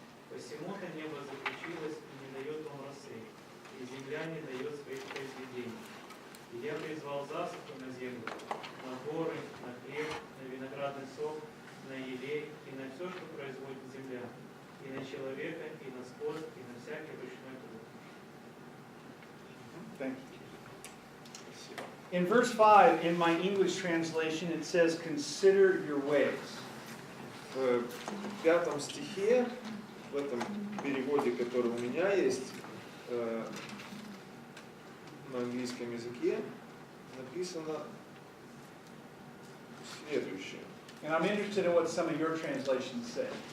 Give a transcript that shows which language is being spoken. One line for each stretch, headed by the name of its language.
Russian: Посему-то небо заключилось и не дает вам росы, и земля не дает своих произведений. И я призвал засуху на землю, на горы, на хлеб, на виноградный сок, на елей и на все, что производит земля, и на человека, и на скот, и на всякий ручной труд.
English: Thank you. In verse 5, in my English translation, it says, consider your ways.
Russian: В 5 стихе, в этом переводе, который у меня есть, на английском языке, написано следующее.
English: And I'm interested in what some of your translations say.